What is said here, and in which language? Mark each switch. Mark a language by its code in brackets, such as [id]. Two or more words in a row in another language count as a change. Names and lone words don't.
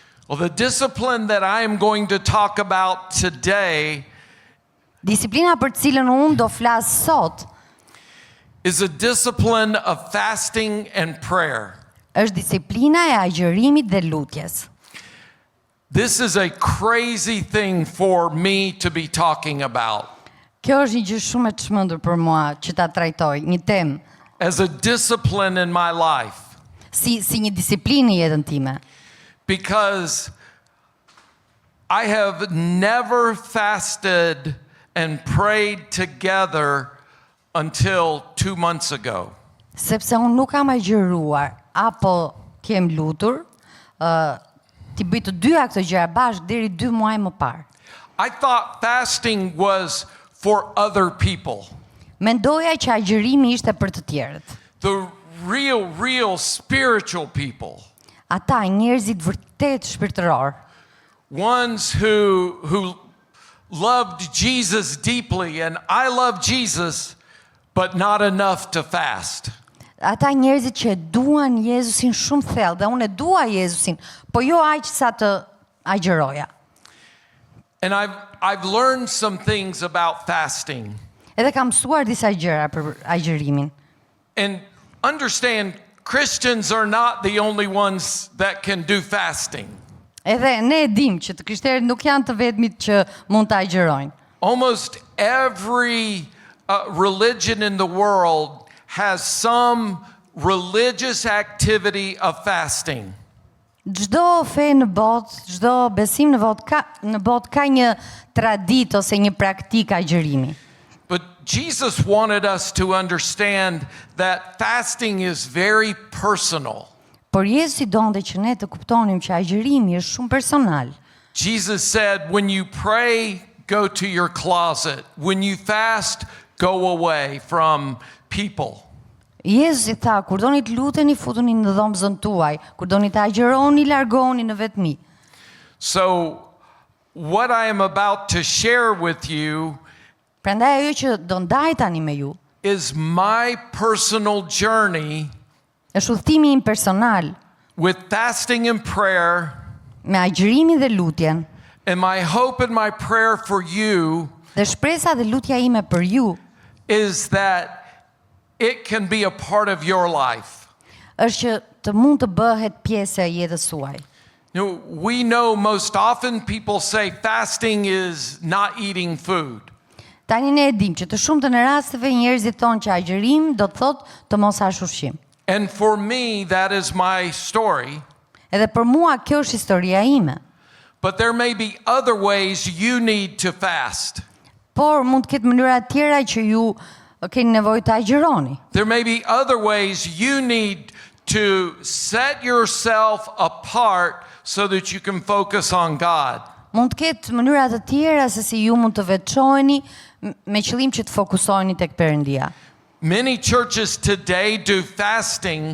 [en] Well, the discipline that I am going to talk about today [sq] Disiplina për cilën unë do flas sot [en] is a discipline of fasting and prayer. [sq] është disiplina e agjërimit dhe lutjes. [en] This is a crazy thing for me to be talking about. [sq] Kjo është një gjë shumë e çmendur për mua që ta trajtoj, një temë [en] As a discipline in my life. [sq] si një disiplinë në jetën time. [en] Because I have never fasted and prayed together until 2 months ago. [sq] Sepse unë nuk kam agjëruar apo kem lutur, ti bëj të dyja këto gjëra bashkë deri 2 muaj më parë. [en] I thought fasting was for other people. [sq] Mendoja që agjërimi ishte për të tjerët. [en] The real spiritual people. [sq] Ata njerëzit vërtet shpirtëror, [en] Ones who loved Jesus deeply, and I love Jesus, but not enough to fast. [sq] ata njerëzit që e duan Jezusin shumë thellë, dhe unë e dua Jezusin, po jo aq sa të agjëroja. [en] And I've learned some things about fasting. [sq] Edhe kam mësuar disa gjëra për agjërimin. [en] And understand, Christians are not the only ones that can do fasting. [sq] Edhe ne e dim që të krishterët nuk janë të vetmit që mund të agjërojnë. [en] Almost every religion in the world has some religious activity of fasting. [sq] Çdo fe në botë, çdo besim në botë ka një traditë ose një praktikë agjërimi. [en] But Jesus wanted us to understand that fasting is very personal. [sq] Por Jezusi donte që ne të kuptonim që agjërimi është shumë personal. [en] Jesus said, when you pray, go to your closet. When you fast, go away from people. [sq] Jezusi tha, kur doni të luteni, futuni në dhomën tuaj, kur doni të agjëroni, largohuni në vetmi. [en] So, what I am about to share with you [sq] Prandaj ajo që do ndaj tani me ju, [en] is my personal journey [sq] është udhëtimi im personal [en] with fasting and prayer, [sq] me agjërimin dhe lutjen, [en] and my hope and my prayer for you [sq] dhe shpresa dhe lutja ime për ju [en] is that it can be a part of your life. [sq] është që të mund të bëhet pjesë e jetës suaj. [en] You know, we know most often people say fasting is not eating food. [sq] Tani ne e dim që të shumtën e rasteve njerëzit thonë që agjërim do të thotë të mos hash ushqim. [en] And for me, that is my story. [sq] Edhe për mua kjo është historia ime. [en] But there may be other ways you need to fast. [sq] Por mund të ketë mënyra tjera që ju keni nevojë të agjëroni. [en] There may be other ways you need to set yourself apart so that you can focus on God. [sq] Mund të ketë mënyra të tjera se si ju mund të veçoheni me qëllim që të fokusoheni tek Perëndia. [en] Many churches today do fasting,